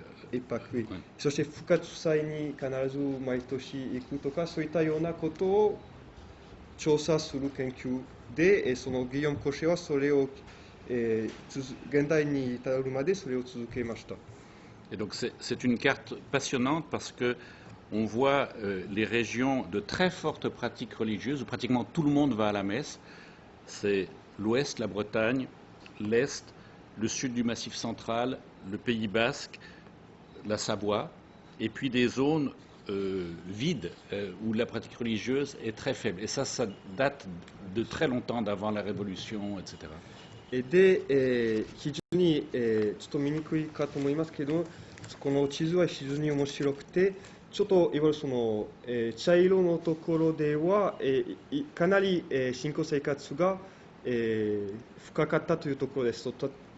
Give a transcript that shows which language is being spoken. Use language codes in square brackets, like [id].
[fr] 一泊、 Ouais. [ja] そして復活祭に必ず毎年行くとか、そういったようなことを調査する研究で、そのギヨン・コシェはそれを、現代に至るまでそれを続けました。 [fr] Et donc c'est une carte passionnante parce que on voit les régions de très fortes pratiques religieuses où pratiquement tout le monde va à la messe. C'est l'ouest, la Bretagne, l'est, le sud du Massif central, le Pays basque, la Savoie, et puis des zones vides où la pratique religieuse est très faible. Et ça date de très longtemps d'avant la Révolution, etc. [ja] で、非常に、ちょっと見にくいかと思いますけど、この地図は非常に面白くて、ちょっといわゆるその、茶色のところでは、かなり、信仰生活が、深かったというところですと、